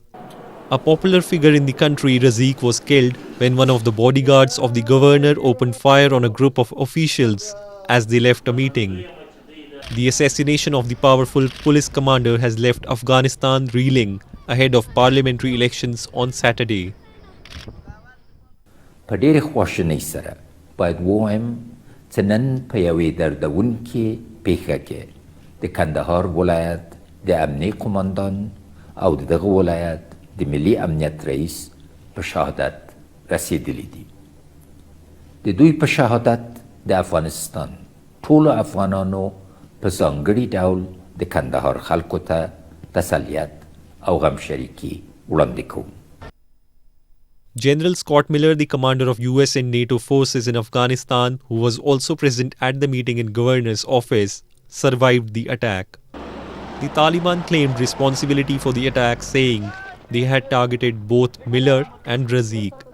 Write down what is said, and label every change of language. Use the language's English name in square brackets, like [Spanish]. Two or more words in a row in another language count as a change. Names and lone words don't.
[English] A popular figure in the country, Razik was killed when one of the bodyguards of the governor opened fire on a group of officials as they left a meeting. The assassination of the powerful police commander has left Afghanistan reeling ahead of parliamentary elections on Saturday. [Pashto] په ډېرې خواشینۍ سره باید ووایم تنن پیاوی دردون که پیخه که د کندهار ولایت د امنی قماندان او دغه ولایت د ملي امنیت رئیس په شهادت رسیدلی دي. د دوی په شهادت د افغانستان ټولو افغانانو په ځانګړي ډول د کندهار خلکو ته تسلیت او غمشریکي وړاندې کوم. [English] General Scott Miller, the commander of US and NATO forces in Afghanistan, who was also present at the meeting in governor's office, survived the attack. The Taliban claimed responsibility for the attack, saying they had targeted both Miller and Razik.